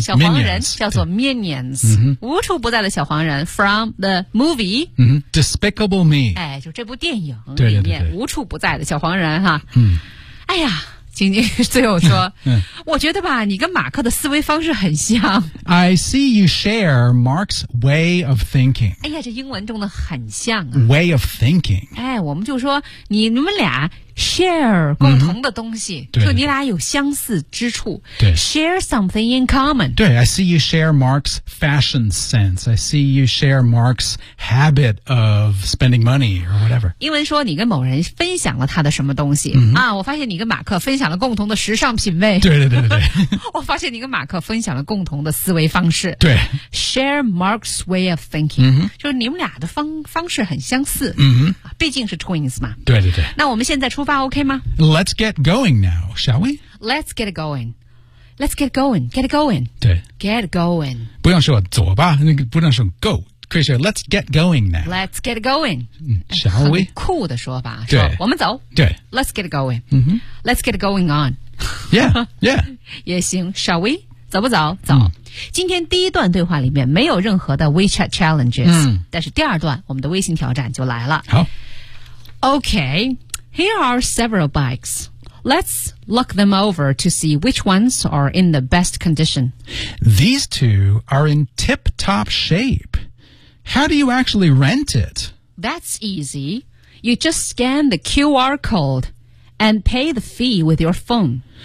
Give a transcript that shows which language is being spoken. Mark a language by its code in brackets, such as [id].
[zh] 小黄人 [en] minions, [zh] 叫做 minions、嗯、无处不在的小黄人 [en] from the movie、嗯、Despicable Me、 [zh] 哎、就这部电影里面对对对对无处不在的小黄人哈、嗯、哎呀晶晶最后说、嗯、我觉得吧你跟马克的思维方式很像 [en] I see you share Mark's way of thinking [zh] 哎呀这英文中的很像、啊、 [en] way of thinking [zh] 哎我们就说你们俩share 共同的东西、 mm-hmm. 就你俩有相似之处对 [en] share something in common [zh] 对 [en] I see you share Mark's fashion sense I see you share Mark's habit of spending money or whatever [zh] 英文说你跟某人分享了他的什么东西、 mm-hmm. 啊，我发现你跟马克分享了共同的时尚品味对对对对对我发现你跟马克分享了共同的思维方式对 [en] share Mark's way of thinking、 mm-hmm. [zh] 就是你们俩的方式很相似、 mm-hmm. 毕竟是 twins 嘛对对对那我们现在出发 OK 吗 [en] Let's get going now, shall we? Let's get going. Let's get going. Get going. [zh] 对 [en] Get going. [zh] 不用说走吧不能说 go. 可以说 [en] Let's get going now. Let's get going. Shall we? [zh] 很酷的说法对说我们走对 [en] Let's get going.、 Mm-hmm. Let's get going on. Yeah, yeah. [zh] 也行 [en] Shall we? [zh] 走不走走、嗯、今天第一段对话里面没有任何的 [en] WeChat challenges、嗯、 [zh] 但是第二段我们的微信挑战就来了好 [en] OK. Here are several bikes. Let's look them over to see which ones are in the best condition. These two are in tip-top shape. How do you actually rent it? That's easy. You just scan the QR code and pay the fee with your phone.